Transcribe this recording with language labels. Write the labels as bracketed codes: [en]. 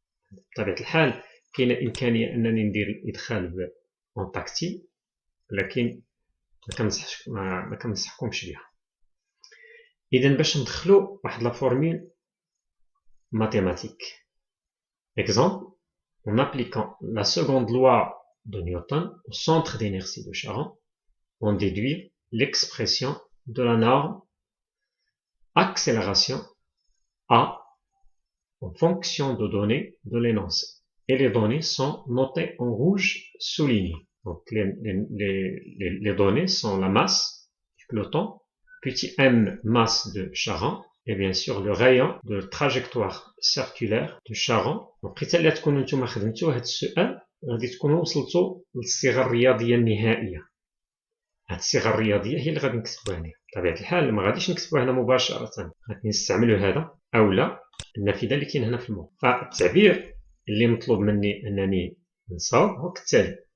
[ar] بطبيعه الحال كاينه امكانيه انني ندير الادخال اون تاكتيل، لكن ما كنصحكمش بها. اذا باش ندخلوا واحد لا فورمول mathématique. [fr] Exemple, en appliquant la seconde loi de Newton au centre d'inertie de Charron, on déduit l'expression de la norme accélération A en fonction de données de l'énoncé. Et les données sont notées en rouge souligné. Donc les données sont la masse du peloton, petit m masse de Charron, et bien sûr le rayon de trajectoire circulaire de Charron. [ar] Donc حتى اللي تكونوا نتوما خدمتوا هذا السؤال غادي تكونوا وصلتوا للصيغه الرياضيه النهائيه. هاد الصيغه الرياضيه هي اللي غادي نكتبوها هنا. بطبيعه الحال ما غاديش نكتبوها هنا مباشره، غادي نستعملوا هذا اولا النافذه اللي كاين هنا في الموقع. فالتعبير اللي مطلوب مني انني نصاوب هو كالتالي.